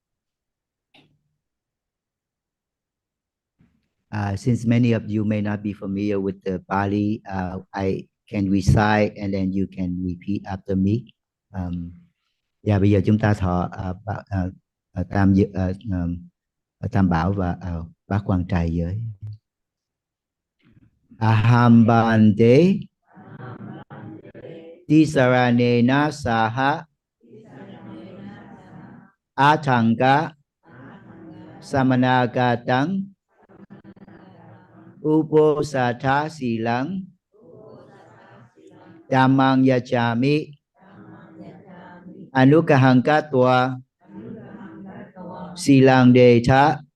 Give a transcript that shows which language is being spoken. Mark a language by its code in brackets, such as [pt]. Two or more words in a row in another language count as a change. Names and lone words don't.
[en] Since many of you may not be familiar with the Pali, I can recite and then you can repeat after me. [vi] Và bây giờ chúng ta thọ tam tam bảo và bát quan trai giới. [pi] Aham bante tisaranena saha atanga samanagatam uposatha silang dhammang yachami anukahankatva silang detha